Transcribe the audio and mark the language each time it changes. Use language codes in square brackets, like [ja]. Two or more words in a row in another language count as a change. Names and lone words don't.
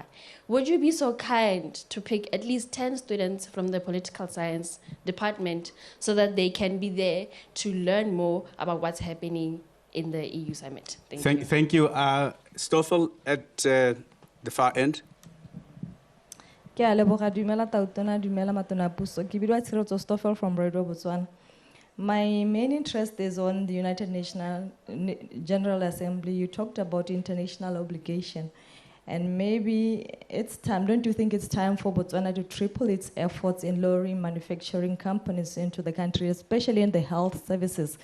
[en] Would you be so kind to pick at least 10 students from the political science department so that they can be there to learn more about what's happening in the EU summit? Thank you. Thank you. Stoffel at the far end. [tn] Ke a leboga dumela tautona dumela matona puso ke bidwa Tshireletso Stoffel from Radio Botswana. [en] My main interest is on the United Nations General Assembly. You talked about international obligation, and maybe it's time, don't you think it's time for Botswana to triple its efforts in lowering manufacturing companies into the country, especially in the health services?